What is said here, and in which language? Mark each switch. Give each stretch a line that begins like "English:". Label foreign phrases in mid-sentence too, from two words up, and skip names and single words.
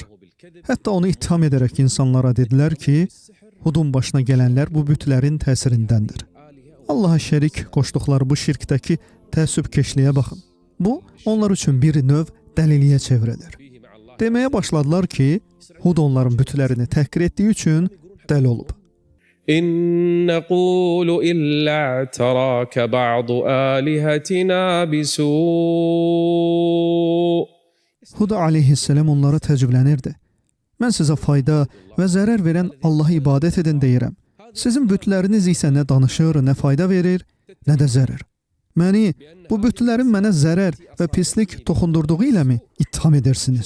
Azerbaijani: Hətta onu ittiham edərək insanlara dedilər ki, Hudun başına gələnlər bu bütlərin təsirindəndir. Allaha şərik qoşduqları bu şirkdəki təəssübkeşliyə baxın. Bu, onlar üçün bir növ dəliliyə çevrilir. Deməyə başladılar ki, Hud onların bütlərini təhqir etdiyi üçün dəli olub.
Arabic: إن نقول إلا اعتراك بعض آلهتنا بسوء
Azerbaijani: Hud aleyhisselam onlara təəccüblənirdi. Mən sizə fayda və zərər verən Allaha ibadət edin deyirəm. Sizin bütləriniz isə nə danışır, nə fayda verir, nə də zərər. Məni, bu bütlərin mənə zərər və pislik toxundurduğu ilə mi ittiham edirsiniz?